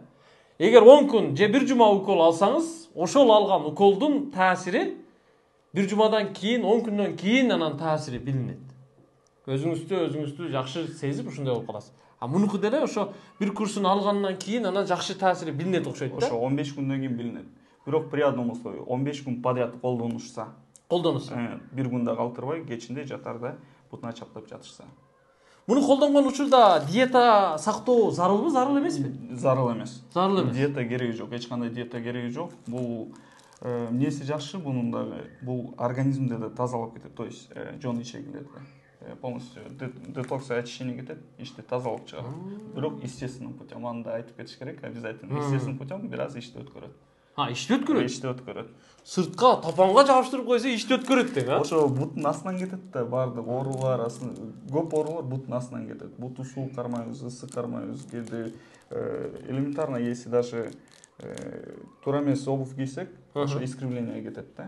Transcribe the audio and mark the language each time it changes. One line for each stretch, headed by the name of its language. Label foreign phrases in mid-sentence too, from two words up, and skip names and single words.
Kyrgyz: Эгер 10 күн же 1 жума укол алсаңыз, ошол алган уколдун таасири Бир жумадан кийин, 10 күндөн кийин анан таасири билинет. Өзүңүздү жакшы сезип ушундай болуп каласыз. А мунуку деле ошо бир курсун алгандан кийин анан жакшы таасири билинет окшойт да. Ошо 15 күндөн кийин билинет. Бирок
Russian: при одном условии
Kyrgyz: 15 күн подряд колдонушса. Бир күндө калтырбай, кечинде жатарда бутуна чаптап жатышса. Муну колдонгон учурда диета сактоо зарылбы, зарыл эмеспи? Зарыл эмес. Зарыл эмес. Диета кереги жок, эч кандай диета кереги жок. Бул эмнеси жакшы бунун дагы, бул организмди да тазалап кетет,
Russian: то есть
Kyrgyz: жон иче келет.
Russian: Полностью детокс очищение
Kyrgyz: кетет, ичти тазалап чыгарат.
Russian: Бирок естественным путем,
Kyrgyz: аны да айтып кетиш керек, обязательно.
Russian: Естественным путем
Kyrgyz: бираз ичти өткөрөт. Ичти өткөрөт? Ичти өткөрөт. Сыртка тапанга жабыштырып койсо ичти өткөрөт дең, а? Ошо бутун астынан кетет да, баардык оорулар, көп оорулар бутун астынан кетет. Буту суук кармайбыз, ысык кармайбыз, кээде элементарно,
Russian: если даже
Kyrgyz: туура эмес обувь кийсек, ошо искривление кетет да.